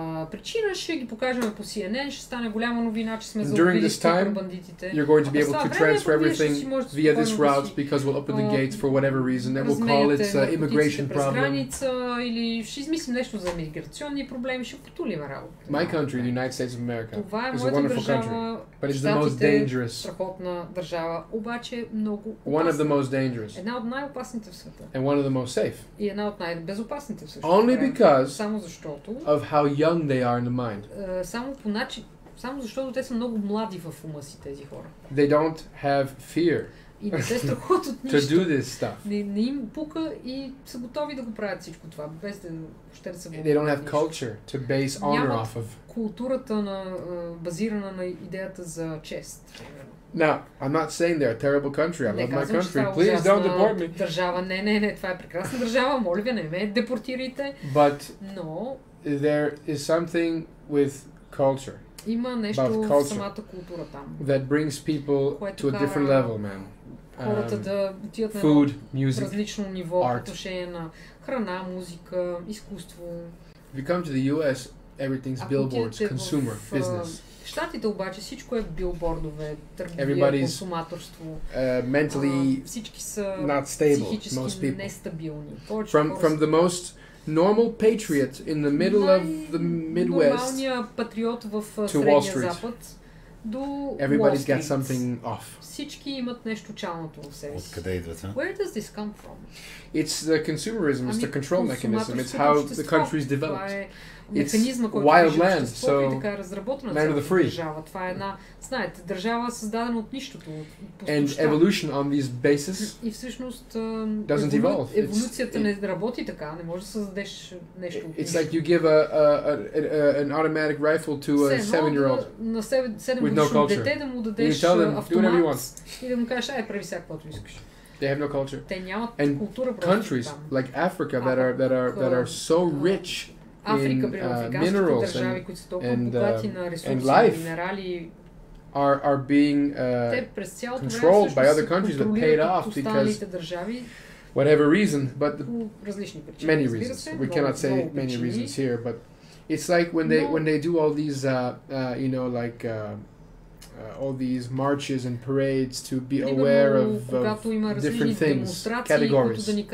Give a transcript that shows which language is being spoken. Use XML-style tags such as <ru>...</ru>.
<bg>Причина ще ги покажем по CNN, ще стане голяма новина, че сме заобвили бандитите.</bg> <en>You're going to be able to transfer everything via this route because we'll open the gates for whatever reason. Then we'll call it immigration problem.</en> <bg>Или ще измислим нещо за миграционни проблеми, ще потулим работа.</bg> <en>My country, the United States of America, is a wonderful country, but it's the most dangerous.</en> <bg>Страхотна държава, обаче много опасна.</bg> <en>One of the most dangerous.</en> <bg>Една от най-опасните в света.</bg> <en>And one of the most safe.</en> <bg>И една от най-безопасните в света.</bg> <en>Only because</en> <bg>само защото</bg> <en>of how young they are in the mind.</en> <bg>Само защото те са много млади в ума си, тези хора.</bg> <en>They don't have fear.</en> <bg>И не се страхуват от нищо.</bg> <en>To do this stuff.</en> <bg>Не им пука и са готови да го правят всичко това, без да въобще да се вълнуват.</bg> <en>They don't have culture to base honor off of.</en> <bg>Културата базирана на идеята за чест.</bg> <en>Now, I'm not saying they're a terrible country. I love my country. Please don't deport me.</en> <bg>Държава, не, това е прекрасна държава. Моля ви, не ме депортирайте.</bg> <en>But</en> <bg>но</bg> <en>there is something with culture.</en> <bg>Има нещо в самата култура там.</bg> <en>That brings people to a different level, man.</en> <bg>Хората да отидат на</bg> <en>food, music,</en> <bg>различно ниво по отношение на храна, музика, изкуство.</bg> <en>If you come to the US, everything's billboards, consumer, business.</en> <bg>Щатите обаче всичко е билбордове, търговия, консуматорство.</bg> <en>Mentally</en> <bg>всички са</bg> <en>not stable,</en> <bg>психически нестабилни.</bg> <en>From the most normal patriot in the middle of the Midwest</en> <bg>нормалният патриот в Средния Запад до</bg> <en>Everybody's got something off.</en> <bg>Всички имат нещо чалното в себе си. Откъде идват?</bg> <en>Where does this come from? It's the consumerism, it's the control mechanism, it's how the country's developed.</en> <bg>механизма, който движи обществото и така е разработена цялата държава. Това е една, знаете, държава създадена от нищото.</bg> <en>And evolution on these bases</en> <bg>и всъщност еволюцията не работи така, не можеш да създадеш нещо от нищо.</bg> <en>It's like you give an automatic rifle to a 7-year-old</en> <bg>на 7-годишно дете да му дадеш автомат и да му кажеш, прави всяко, каквото искаш.</bg> <en>They have no culture.</en> <bg>Те нямат култура просто.</bg> <en>Countries like Africa that are so rich</en> <bg>Африка, при африканските държави, които са толкова богати на ресурси, минерали,</bg> <en>are being controlled by other countries that paid off because whatever reason, but many reasons. We cannot say many reasons here, but it's like when they do all these you know, like all these marches and parades to be aware of different things, categories.</en>